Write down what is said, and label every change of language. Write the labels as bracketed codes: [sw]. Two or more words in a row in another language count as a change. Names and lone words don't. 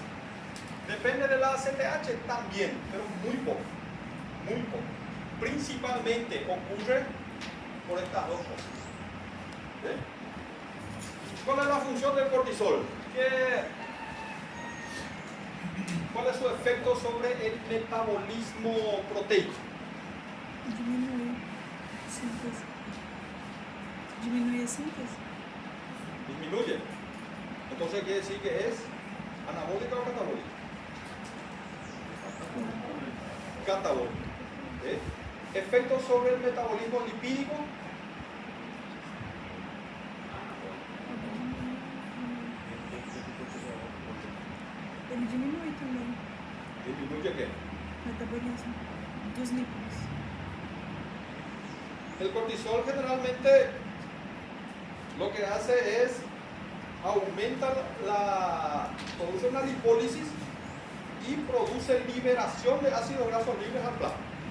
[es] Depende de la ACTH también, pero muy poco, muy poco. Principalmente ocurre por estas dos cosas. ¿Sí? ¿Cuál es la función del cortisol? ¿Cuál es su efecto sobre el metabolismo proteico? [pt] Diminui síntese. Diminui a síntese. [es] Disminuye. Entonces quiere decir que es anabólica o catabólica. Catabólica. ¿Sí? Efecto sobre el metabolismo lipídico. [pt] Ele diminui também [es] ¿Disminuye qué? [pt] o metabolismo dos lípidos. [es] El cortisol generalmente lo que hace es aumenta produce una lipólisis y produce liberación de ácidos grasos libres al plasma.